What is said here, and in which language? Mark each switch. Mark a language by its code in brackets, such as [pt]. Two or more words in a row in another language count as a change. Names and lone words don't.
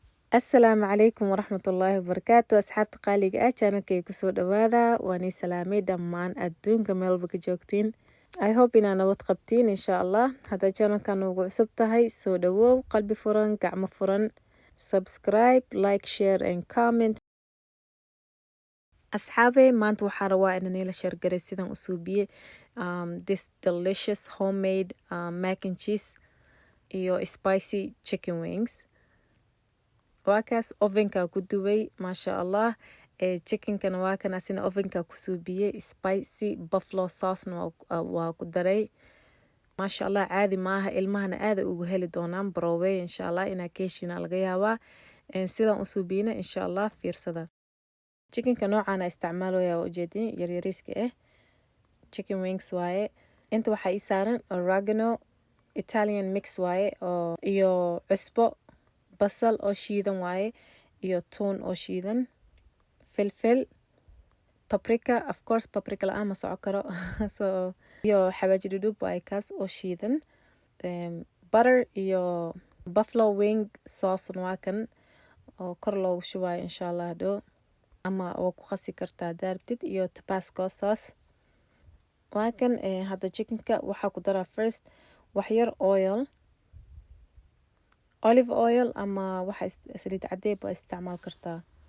[ar] السلام عليكم ورحمة الله وبركاته [so] أصحابتي qaaliga ah channelkayga kusoo dhawaada waan ii salaamay dhammaan adduunka meel walba ka joogtiin [en] I hope [so] inaa nabad qabtiin [ar] إن شاء الله [so] haddaa channelkan ugu cusub tahay soo dhawow qalbi furan gacmo furan [en] subscribe like share and comment [so] asxaabe maanta waxaa rabaa inaan ila share garay sidaan u suubiye [en] this delicious homemade mac and cheese [so] iyo [en] spicy chicken wings [so] waa kaas ovenka ku dubay [ar] ما شاء الله [so] chickenkana waa kan asina ovenka ku suubiyey [en] spicy buffalo sauce-na [so] waa ku daray [ar] ما شاء الله [so] caadi maaha ilmahana aada ugu heli doonaan barowey [ar] إن شاء الله [so] inaa keeshina laga yaabaa sidaan u suubiyeyna [ar] إن شاء الله [so] fiirsada chickenka noocaana isticmaalaya waa ujeedin yaryariiska [en] chicken wings [so] waaye inta waxaa ii saaran [en] oregano Italian mix [so] waaye oo iyo cusbo basal oo shiidan waaye iyo toon oo shiidan filfil [en] paprika of course paprika [so] la ama soco karo so iyo xawaaji dhudhub waaye kaas oo shiidan butter iyo [en] buffalo wing sauce [so] waa kan oo kor loogu shubayo [ar] إن شاء الله [so] hadhow ama waa ku qasi kartaa daarabtid iyo [en] tabasco sauce [so] waa kan hadda chickenka waxaa ku daraa first wax yar [en] oil olive oil [so] ama waxa saliid cadeeb waa isticmaal kartaa